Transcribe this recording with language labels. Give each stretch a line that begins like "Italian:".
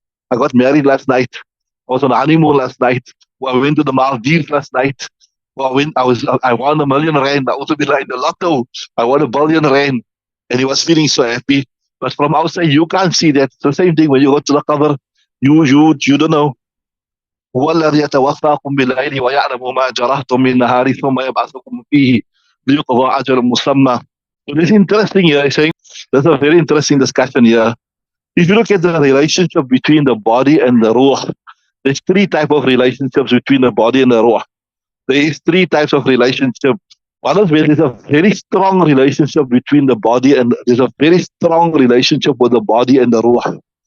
English: I got married last night. I was on honeymoon last night. Or I went to the Maldives last night. Or I won R1 million. I also be like the lotto. I won R1 billion. And he was feeling so happy. But from outside, you can't see that. It's the same thing when you go to the cover. You don't know.
Arabic: هو الذي يتوفاكم بالليل ويعلم ما جرحتم بالنهار ثم يبعثكم فيه ليقضى أجل مسمى.
English: So this is interesting here. I think that's a very interesting discussion here. If you look at the relationship between the body and the ruh, there's three types of relationships between the body and the ruh. There is three types of relationship. One is where there's a very strong relationship between the body and there's a very strong relationship with the body and the ruh.